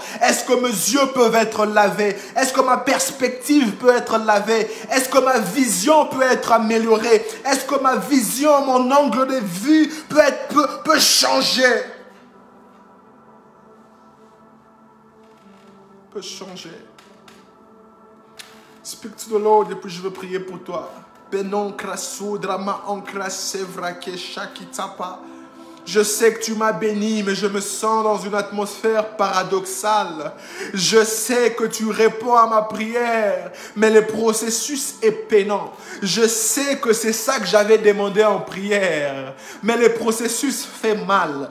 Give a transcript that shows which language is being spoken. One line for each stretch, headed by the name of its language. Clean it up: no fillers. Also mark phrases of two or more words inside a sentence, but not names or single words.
French: Est-ce que mes yeux peuvent être lavés? Est-ce que ma perspective peut être lavée? Est-ce que ma vision peut être améliorée? Est-ce que ma vision, mon angle de vue peut changer? Peut changer.
English: Speak to the Lord
French: et puis je veux prier pour toi. Benon krasu drama ankra sevra ke shakitapa. Je sais que tu m'as béni, mais je me sens dans une atmosphère paradoxale. Je sais que tu réponds à ma prière, mais le processus est peinant. Je sais que c'est ça que j'avais demandé en prière, mais le processus fait mal.